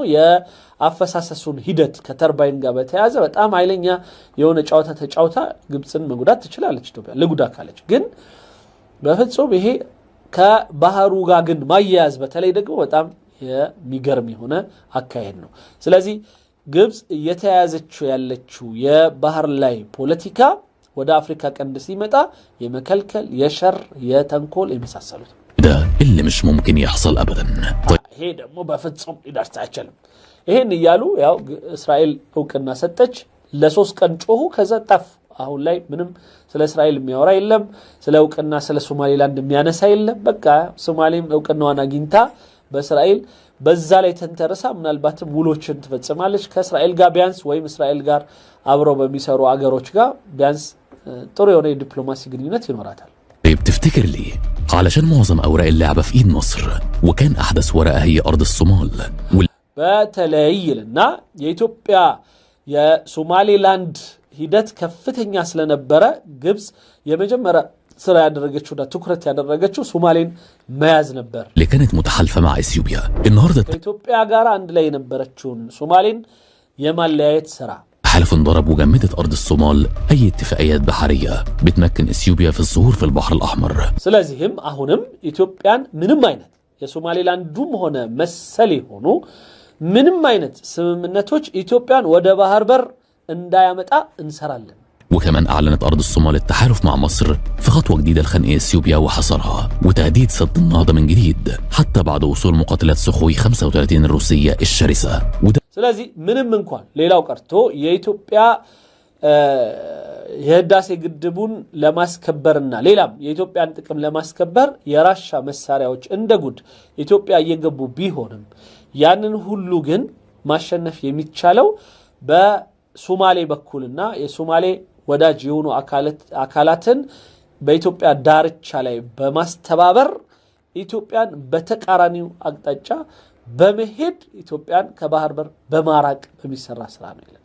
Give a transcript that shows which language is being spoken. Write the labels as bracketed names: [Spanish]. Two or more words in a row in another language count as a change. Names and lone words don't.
[Amharic] የአፈሳሰሱን ሂደት ከተርባይን ጋር በተያያዘ በጣም ኃይለኛ የሆነ ጫውታ ተጫውታ ግብጽን መጉዳት ትችላለች ኢትዮጵያ ለጉዳ ካለች ግን በፍጹም ይሄ ከባህሩ ጋር ግን ማያያዝ በተለይ ደግሞ በጣም የሚገርም የሆነ አካሄድ ነው ስለዚህ ግብጽ እየተያያዘችው ያለችው የባህር ላይ ፖለቲካ ወደ አፍሪካ ቀንድ ሲመጣ የመከልከል የሸር የተንኮል የመሳሰሉት [Arabic] ده اللي مش ممكن يحصل ابدا [Amharic] ይሄ ደግሞ በፍጹም ሊደርስ አይችልም ይሄን ይያሉ ያው እስራኤል እውቅና ሰጠች ለሶስት ቀን ጮሁ ከዛ ጠፍ አሁን ላይ ምንም ስለ እስራኤል የሚያወራ የለም ስለ እውቅና ስለ ሶማሊላንድ የሚያነሳ የለም በቃ ሶማሌም እውቅናዋን አግኝታ በእስራኤል በዛ ላይ ተንተረሳ ምናልባትም ውሎችን ትፈጽማለች ከእስራኤል ጋር ቢያንስ ወይም እስራኤል ጋር አብረው በሚሰሩ አገሮች ጋር ቢያንስ ጥሩ የሆነ ዲፕሎማሲ ግንኙነት ይኖራታል [Arabic] طيب تفتكر ليه علشان معظم اوراق اللعبه في ايد مصر وكان احدث ورقه هي ارض الصومال [Amharic] በተለይልና የኢትዮጵያ የሶማሊላንድ ሂደት ከፍተኛ ስለነበረ ግብጽ የመጀመሪያ ስራ ያደረገችውና ትኩረት ያደረገችው ሶማሌን መያዝ ነበር [Arabic] اللي كانت متحالفة مع إثيوبيا النهاردة [Amharic] ከኢትዮጵያ ጋር አንድ ላይ የነበረችውን ሶማሌን የማለያየት ስራ [Arabic] حلف انضرب وجمدت أرض الصومال أي اتفاقيات بحرية بتمكن إثيوبيا في الظهور في البحر الأحمر [Amharic] ስለዚህም አሁንም ኢትዮጵያን ምንም አይነት የሶማሌላንዱም ሆነ መሰል ሆኖ ምንም አይነት ስምምነቶች ኢትዮጵያን ወደ ባህር በር እንዳያመጣ እንሰራለን [Arabic] وكمان أعلنت أرض الصومال التحالف مع مصر في خطوة جديدة لخنق إثيوبيا وحصرها وتهديد سد النهضة من جديد حتى بعد وصول مقاتلات سخوي 35 الروسية الشرسة [Amharic] ስለዚህ ምንም እንኳን ሌላው ቀርቶ የኢትዮጵያ የህዳሴ ግድቡን ለማስከበርና ሌላም የኢትዮጵያን ጥቅም ለማስከበር የራሻ መሳሪያዎች እንደጉድ ኢትዮጵያ እየገቡ ቢሆንም ያንን ሁሉ ግን ማሸነፍ የሚቻለው በሶማሌ በኩልና የሶማሌ ወዳጅ የሆኑ አካላትን በኢትዮጵያ ዳርቻ ላይ በማስተባበር ኢትዮጵያን በተቃራኒው አቅጣጫ በመሄድ ኢትዮጵያን ከባህር በር በማራቅ በሚሰራ ስራ ነው ይላል።